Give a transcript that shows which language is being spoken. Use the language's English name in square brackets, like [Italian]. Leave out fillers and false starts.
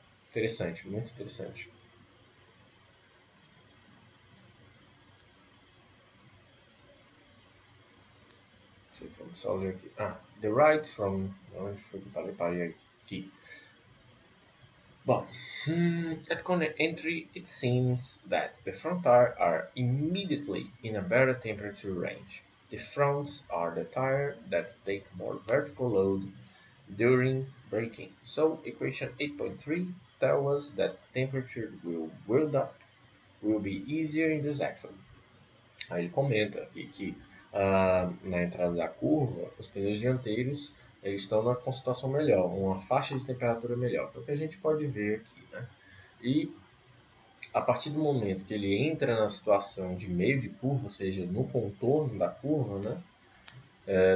[Portuguese] Interessante, muito interessante. Vamos só ver aqui. [English] The right from... [Portuguese] Onde foi que eu parei aqui? [English] Bom, at corner entry, it seems that the front tires are immediately in a better temperature range. The fronts are the tires that take more vertical load during braking. So equation 8.3 tells us that temperature will be easier in this axle. [Portuguese] Aí ele comenta aqui que na entrada da curva, os pneus dianteiros eles estão numa situação melhor, uma faixa de temperatura melhor. Então, o que a gente pode ver aqui, né? E a partir do momento que ele entra na situação de meio de curva, ou seja, no contorno da curva, né?